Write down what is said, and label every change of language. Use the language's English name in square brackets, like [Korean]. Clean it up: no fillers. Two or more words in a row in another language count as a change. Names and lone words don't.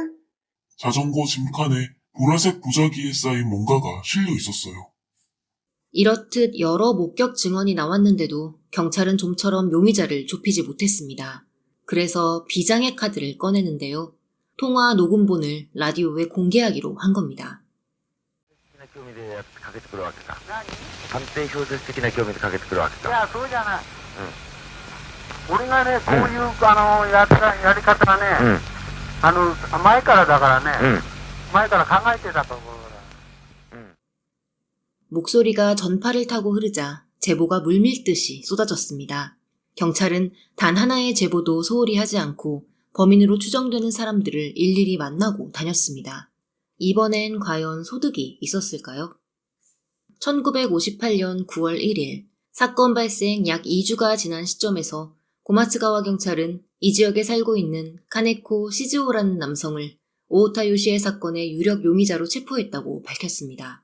[Korean] 자전거 짐칸에 보라색 보자기에 쌓인 뭔가가 실려 있었어요. 이렇듯 여러 목격 증언이 나왔는데도 경찰은 좀처럼 용의자를 좁히지 못했습니다. 그래서 비장의 카드를 꺼내는데요. 통화 녹음본을 라디오에 공개하기로 한 겁니다. [Japanese] 興味でかけてくるわけか。探偵小説的な興味でかけてくるわけか。いや、そうじゃない。俺がね、こういう、やり方がね、前からだからね、前から考えてたところだ。 [Korean] 목소리가 전파를 타고 흐르자 제보가 물밀듯이 쏟아졌습니다. 경찰은 단 하나의 제보도 소홀히 하지 않고 범인으로 추정되는 사람들을 일일이 만나고 다녔습니다. 이번엔 과연 소득이 있었을까요? 1958년 9월 1일 사건 발생 약 2주가 지난 시점에서 고마츠가와 경찰은 이 지역에 살고 있는 카네코 시즈오라는 남성을 오오타 요시에 사건의 유력 용의자로 체포했다고 밝혔습니다.